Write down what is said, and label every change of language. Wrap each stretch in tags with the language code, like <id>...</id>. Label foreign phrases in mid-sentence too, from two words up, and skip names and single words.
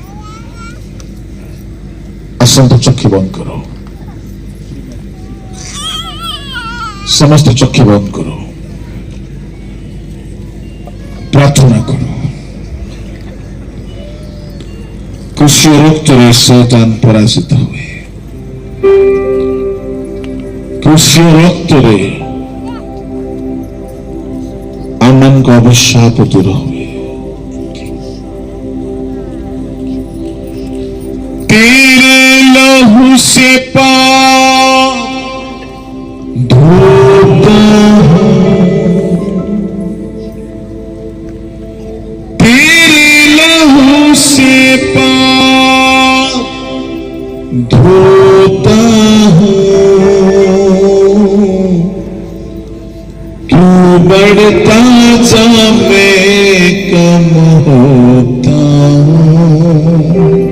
<or>ଆସନ୍ତୁ ଚକ୍ଷୁ ବନ୍ଦ କର, ସମସ୍ତ ଚକ୍ଷୁ ବନ୍ଦ କର, ପ୍ରାର୍ଥନା କର। କ୍ରୁଶୀୟ ରକ୍ତରେ ଶୟତାନ ପରାଜିତ ହୁଏ। କ୍ରୁଶୀୟ ରକ୍ତରେ ଆମମାନଙ୍କ ଅଭିଶାପ ଦୂର ହୁଏ।</or> <hi>तेरे लहू से पाप धोता हूं, तेरे लहू से पाप धोता हूं, क्यों बढ़ता जा मैं कम होता हूं,</hi>